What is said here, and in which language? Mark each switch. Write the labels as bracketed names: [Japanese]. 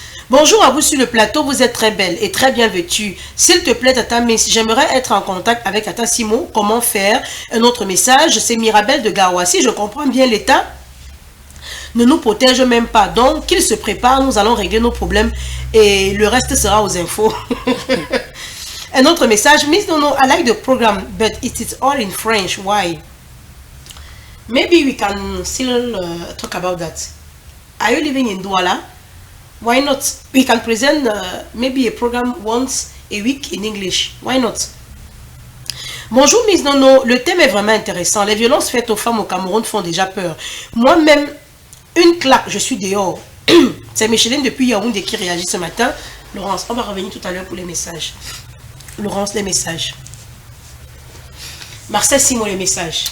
[French] Bonjour à vous sur le plateau, vous êtes très belle et très bien vêtue. S'il te plaît, Tata Miss, j'aimerais être en contact avec Tata Simon. Comment faire? Un autre message, c'est Mirabel de Garoua. Si je comprends bien, l'État ne nous protège même pas. Donc, qu'il se prépare, nous allons régler nos problèmes et le reste sera aux infos. Un autre message, [English] Miss Nono, I like the program, but it is all in French. Why? Maybe we can still talk about that. Are you living in Douala? Why not? We can present maybe a program once a week in English. Why not? [French] Bonjour Miss Nono, le thème est vraiment intéressant. Les violences faites aux femmes au Cameroun font déjà peur. Moi-même, une claque, je suis dehors. C'est Micheline depuis Yaoundé qui réagit ce matin. Laurence, on va revenir tout à l'heure pour les messages. Laurence, les messages. Marcel Simon, les messages.